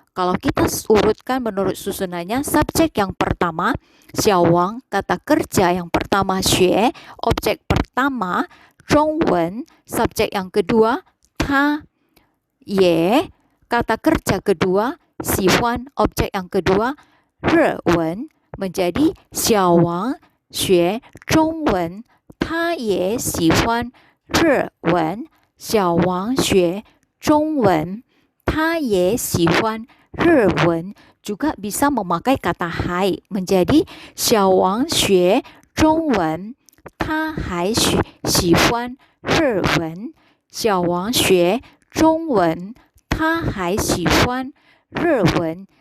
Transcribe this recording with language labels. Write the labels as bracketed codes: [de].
[id] Kalau kita urutkan menurut susunannya, subjek yang pertama Xiaowang, kata kerja yang pertama 学, objek pertama 中文, subjek yang kedua ta, ye, kata kerja kedua 喜欢, objek yang kedua 日文, menjadi [zh] 小王学中文，他也喜欢日文。小王学中文，他也喜欢日文. [id] Juga bisa memakai kata hai menjadi [zh] 小王学中文，他还喜欢日文。小王学中文，他还喜欢日文.